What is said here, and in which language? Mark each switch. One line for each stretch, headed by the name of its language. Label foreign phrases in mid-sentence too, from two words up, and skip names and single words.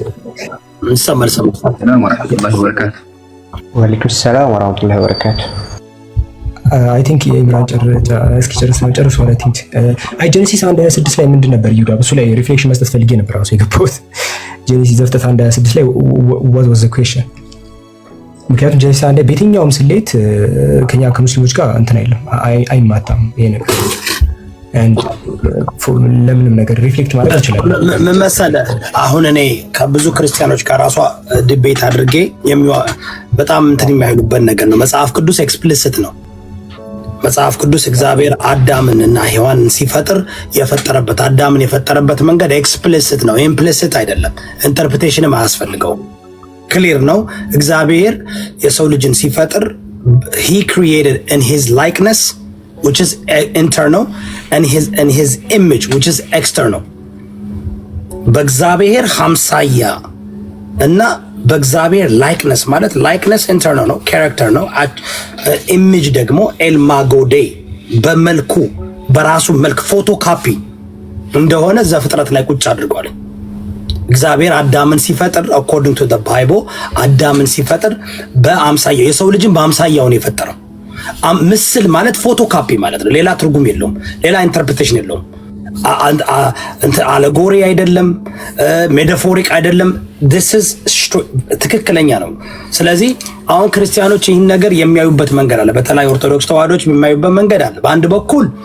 Amharic: ይሰማል።
Arabic: سلام ورحمة الله وبركاته። وعليكم سلام ورحمة الله وبركاته።
English: I think
Amharic: የኢምራን ጨርሶ
English: I think
Amharic: ጄኔሲስ 1:26 ላይ ምንድን ነበር ይሁዳ? እሱ ላይ ሪፍሌክሽን መስጠት ፈልጌ ነበር ራሱ የገባሁት። ጄኔሲስ ዘፍጥረት 1:26 ላይ
English: what was the question?
Amharic: ምክንያቱም ጄኔሲስ 1 በየትኛውም ስሌት ከኛ ከሙስሊሞች ጋር እንትን አይደለም አይማታም ይሄ ነገር ለምንም ነገር ሪፍሌክት ማድረግ ይችላል። ምን መሰለህ አሁን እኔ ከብዙ ክርስቲያኖች ጋር ራሷ ዲቤት አድርጌ በጣም እንትን የሚያይሉበት ነገር ነው። መጽሐፍ ቅዱስ ኤክስፕሊሲት ነው። መጽሐፍ ቅዱስ እግዚአብሔር አዳምን እና ሔዋንን ሲፈጥር የፈጠረበት አዳምን የፈጠረበት መንገድ ኤክስፕሊሲት ነው። ኢምፕሊሲት አይደለም። ኢንተርፕሬቴሽንም አያስፈልገውም። ክሊር ነው። እግዚአብሔር የሰው ልጅን ሲፈጥር
English: he created in his likeness which is internal and his image which is external.
Amharic: በእግዚአብሔር ሀምሳያ እና በእግዚአብሔር ላይክነስ ማለት ላይክነስ ኢንተርናል ነው፣ ካራክተር ነው። ኢሜጅ ደግሞ ኤልማጎዴ በመልኩ በራሱ መልክ ፎቶካፒ እንደሆነ ዘፍጥረት ላይ ቁጭ አድርጓል። እግዚአብሔር አዳምን ሲፈጥር
English: according to the Bible
Amharic: አዳምን ሲፈጥር በአምሳያው የሰው ልጅን በአምሳያው ነው የፈጠረው። ምስል ማለት ፎቶካፒ ማለት ነው። ሌላ ትርጉም የለውም። ሌላ ኢንተርፕሬቴሽን የለውም። አለጎሪ አይደለም፣ ሜታፎሪክ አይደለም። ትክክለኛ ነው። ስለዚህ አሁን ክርስቲያኖች ይህን ነገር የሚያዩበት መንገድ አለ። በተለይ ኦርቶዶክስ ተዋህዶች የሚያዩበት መንገድ አለ። በአንድ በኩል